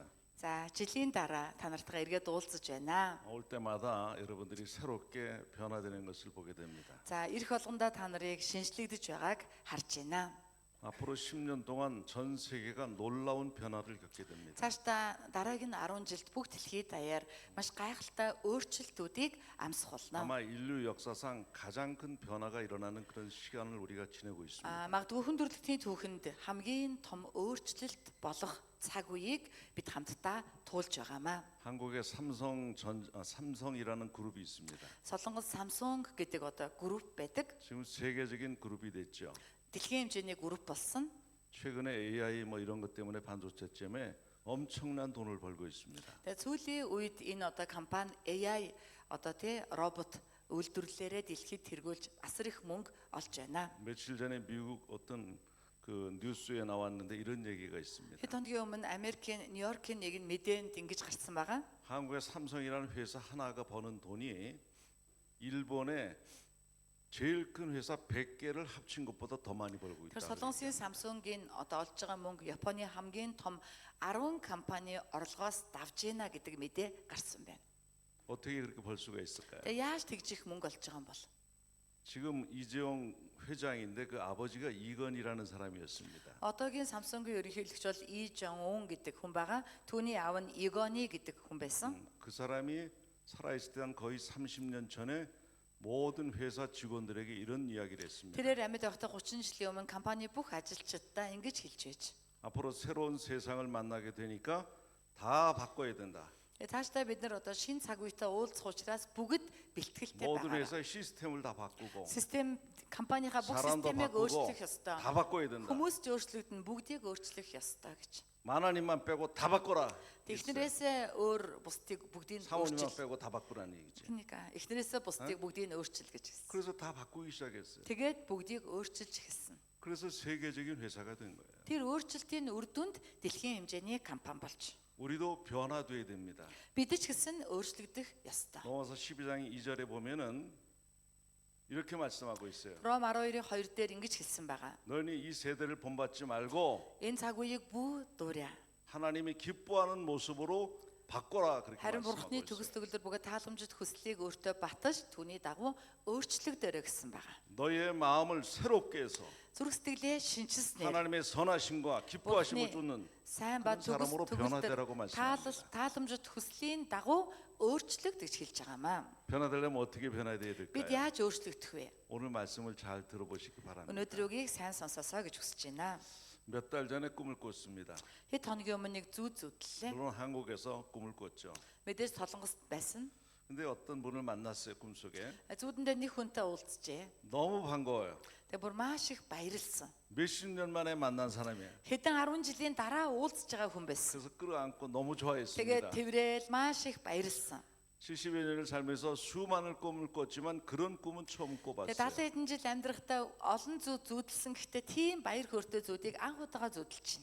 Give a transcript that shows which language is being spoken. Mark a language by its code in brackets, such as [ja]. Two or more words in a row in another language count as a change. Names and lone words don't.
[mn] За, жилийн дараа та нартайгаа эргээд уулзаж байна. [ko] 올 때마다 여러분들이 새롭게 변화되는 것을 보게 됩니다. [mn] За, ирэх болгондоо та нарыг шинжлэгдэж байгааг харж байна. [ko] 앞으로 10년 동안 전 세계가 놀라운 변화를 겪게 됩니다. [mn] Цаашдаа дараагийн 10 жилд бүх дэлхийд даяар маш гайхалтай өөрчлөлтүүдийг амсах болно. [ko] 아마 인류 역사상 가장 큰 변화가 일어나는 그런 시간을 우리가 지내고 있습니다. [mn] Магадгүй хүн төрөлхтний түүхэнд хамгийн том өөрчлөлт болох цаг үеийг бид хамтдаа туулж байгаамаа. [ko] 한국에 삼성이라는 그룹이 있습니다. [mn] Солонгос Samsung гэдэг одоо групп байдаг. [ko] 지금 세계적인 그룹이 됐죠. [mn] Дэлхийн хэмжээний групп болсон. [ko] 최근에 AI 뭐 이런 것 때문에 반도체점에 엄청난 돈을 벌고 있습니다. [mn] Тэгээ сүүлийн үед энэ одоо компани AI одоо робот үйлдвэрлэлээрээ дэлхийд тэргүүлж асар их мөнгө олж байна. [ko] 며칠 전에 미국 어떤 그 뉴스에 나왔는데 이런 얘기가 있습니다. [mn] Хэд хоногийн өмнө Америкийн Нью-Йоркийн нэг мэдээнд ингэж гарсан байгаа. [ko] 한국의 삼성이라는 회사 하나가 버는 돈이 일본의 제일 큰 회사 100개를 합친 것보다 더 많이 벌고 있다. [mn] Тэр Солонгосын Samsung-ийн одоо олж байгаа мөнгө Японы хамгийн том 10 компани орлогоос давж ийна гэдэг мэдээ гарсан байна. [ko] 어떻게 그렇게 벌 수가 있을까요? [mn] Тэгээ яаж тэгж их мөнгө олж байгаа юм бол? [ko] 지금 이재용 회장인데 그 아버지가 이건희라는 사람이었습니다. [mn] Одоогийн Samsung-ийн ерөнхийлөгч бол Lee Jong-un гэдэг хүн байгаа. Түүний аав нь Igoni гэдэг хүн байсан. [ko] 그 사람이 살아있을 때 한 거의 30년 전에 모든 회사 직원들에게 이런 이야기를 했습니다. [mn] Тэрээр амьд байхдаа 30 жилийн өмнө компани бүх ажилчдаа ингэж хэлж байж. [ko] 앞으로 새로운 세상을 만나게 되니까 다 바꿔야 된다. [mn] Цаашдаа бид нар одоо шинэ цаг үетэй уулзах учраас бүгд бэлтгэлтэй [ko] 모든 [mn] байгаа. [ko] 회사의 시스템을 다 바꾸고 [mn] Систем компанийхаа бүх [ko] 사람도 [mn] системийг [ko] 바꾸고 [mn] өөрчлөх ёстой. [ko] 다 바꿔야 된다. [mn] Хүмүүс ч өөрчлөгдөн бүгдийг өөрчлөх ёстой гэж. [ko] 만화님만 빼고 다 바꿔라. [mn] Эхнэрээсээ өөр бусдыг бүгдийг [ko] 사모님만 [mn] өөрчил. [ko] 빼고 다 바꾸라는 얘기죠. Кника. [mn] Эхнэрээсээ бусдыг бүгдийг өөрчил гэж хэлсэн. [ko] 그래서 다 바꾸기 시작했어요. [mn] Тэгээд бүгдийг өөрчилж эхэлсэн. [ko] 그래서 세계적인 회사가 된 거예요. [mn] Тэр өөрчлөлтийн үр дүнд дэлхийн хэмжээний компани болж. [ko] 우리도 변화돼야 됩니다. [mn] Бид ч гэсэн өөрчлөгдөх ёстой. [ko] 로마서 12장 2절에 보면은 이렇게 말씀하고 있어요. [mn] Ром 12-ийн 2 дээр ингэж хэлсэн байгаа. [ko] 너희는 이 세대를 본받지 말고 [mn] Энэ цаг үеийг бүү дуурай. [ko] 하나님이 기뻐하는 모습으로 바꿔라 그렇게 [mn] харин [ko] 말씀하고 [mn] Бурхны [ko] 있어요. [mn] төгс төгөлдөр бөгөөд тааламжит хүслийг өөртөө батаж түүний дагуу өөрчлөгдөрөө гэсэн байгаа. [ko] 너희의 마음을 새롭게 해서 [mn] Зүрх сэтгэлээ шинчилснээр [ko] 하나님의 선하심과 기뻐하심을 [mn] Бурхны [ko] 쫓는 [mn] сайн ба [ko] 그런 사람으로 변화되라고 말씀합니다. [mn] тааламжит хүслийн дагуу өөрчлөгдөж хэлж байгаамаа. [ko] 변화되려면 어떻게 변화돼야 [mn] Бид [ko] 될까요? [mn] яаж өөрчлөгдөх вэ? [ko] 오늘 말씀을 잘 들어보시기 바랍니다. [mn] Өнөөдөр үгийг сайн сонсоосоо гэж хүсэж байна. [ko] 몇 달 전에 꿈을 꿨습니다. [mn] Хэд хоногийн өмнө нэг зүү зүтлээ. [ko] 물론 한국에서 꿈을 꿨죠. [mn] Мэдээж Солонгост байсан. [ko] 근데 어떤 분을 만났어요, 꿈속에. [mn] Зүүдэндээ нэг хүнтэй уулзжээ. [ko] 너무 반가워요. [mn] Тэгээ бүр маш их баярлсан. [ko] 몇십 년 만에 만난 사람이에요. [mn] Хэдэн 10 жилийн дараа уулзж байгаа хүн байсан. [ko] 그래서 끌어안고 너무 [mn] Тэгээ [ko] 좋아했습니다. [mn] тэрэл маш их баярлсан. [ko] 70여 년을 살면서 수많은 꿈을 꿨지만 그런 꿈은 처음 [mn] Тэгээ [ko] 꿔봤어요. [mn] 70 хэдэн жил амьдрахтаа олон зүү зүүдэлсэн гэхдээ тийм баяр хөөртэй зүүдийг анх удаага зүүдэлж байна.